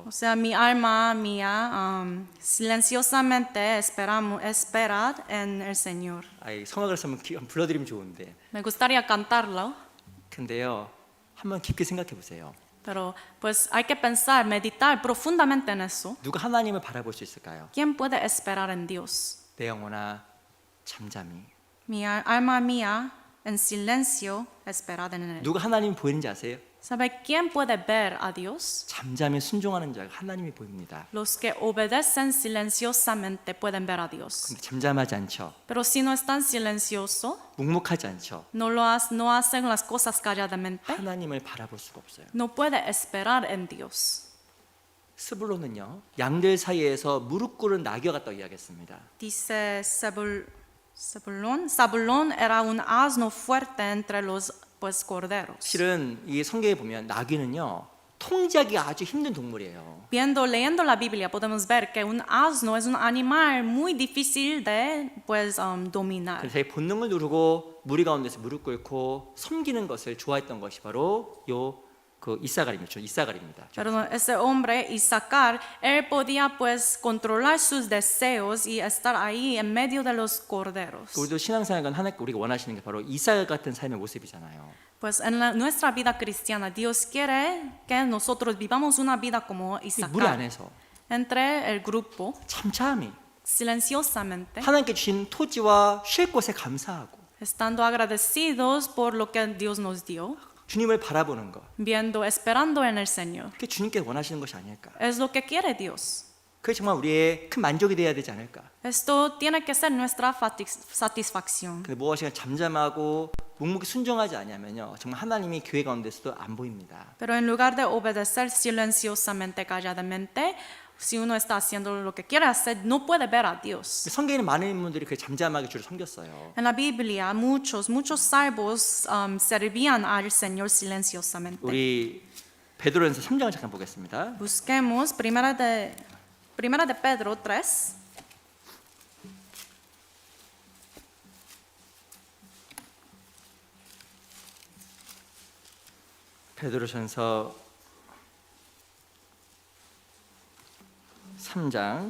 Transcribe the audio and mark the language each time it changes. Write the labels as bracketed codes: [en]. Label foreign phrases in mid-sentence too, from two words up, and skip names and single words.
[es] O sea, mi alma mía, silenciosamente esperad en el Señor. [ko] 아이 성악을 쓰면 불러드리면 좋은데 [es] Me gustaría cantarlo. [ko] 근데요, 한번 깊게 생각해 보세요. [es] Pero pues hay que pensar, meditar profundamente en eso. [ko] 누가 하나님을 바라볼 수 있을까요? [es] ¿Quién puede esperar en Dios? [ko] 내 영혼아 잠잠히. [es] Alma mía en silencio esperad en él. [ko] 누가 하나님 보이는지 아세요? [es] ¿Sabe quién puede ver a Dios? [ko] 잠잠히 순종하는 자가 하나님이 보입니다. [es] Los que obedecen silenciosamente pueden ver a Dios. [ko] 근데 잠잠하지 않죠. [es] Pero si no están silenciosos, [ko] 묵묵하지 않죠. [es] no hacen las cosas calladamente, [ko] 하나님을 바라볼 수가 없어요. [es] no puede esperar en Dios. [ko] 스불론은요, 양들 사이에서 무릎 꿇은 낙여 같다고 이야기했습니다. [es] Dice Zabulón era un asno fuerte entre los pues corderos. [ko] 실은 이 성경에 보면 나귀는요, 통제하기 아주 힘든 동물이에요. [es] Leyendo la Biblia podemos ver que un asno es un animal muy difícil de dominar. [ko] 그래서 자기 본능을 누르고 무리 가운데서 무릎 꿇고 섬기는 것을 좋아했던 것이 바로 이사갈입니다. [es] Pero ese hombre Isaacar, él podía pues controlar sus deseos y estar ahí en medio de los corderos. [ko] 우리도 신앙생활은 하나님께 우리가 원하시는 게 바로 이사갈 같은 삶의 모습이잖아요. [es] Pues en nuestra vida cristiana Dios quiere que nosotros vivamos una vida como [ko] 무리 [es] Isaacar. [ko] 안에서 [es] Entre el grupo, [ko] 잠잠히 [es] silenciosamente, [ko] 하나님께 주신 토지와 쉴 곳에 감사하고 [es] estando agradecidos por lo que Dios nos dio, [ko] 주님을 바라보는 것, [es] esperando en el Señor. [ko] 그게 주님께 원하시는 것이 아닐까. [es] Es lo que quiere Dios. [ko] 그게 정말 우리의 큰 만족이 되어야 되지 않을까. [es] Esto tiene que ser nuestra satisfacción. [ko] 근데 무엇인가 잠잠하고 묵묵히 순종하지 않으면요, 정말 하나님이 교회 가운데서도 안 보입니다. [es] Pero en lugar de obedecer silenciosamente, calladamente, si uno está haciendo lo que quiere hacer, no puede ver a Dios. [ko] 성경에는 많은 인물들이 그 잠잠하게 주를 섬겼어요. [es] En la Biblia, muchos salvos servían al Señor silenciosamente. [ko] 우리 베드로전서 3장을 잠깐 보겠습니다. [es] Busquemos Primera de Pedro 3. [ko] 베드로전서 3장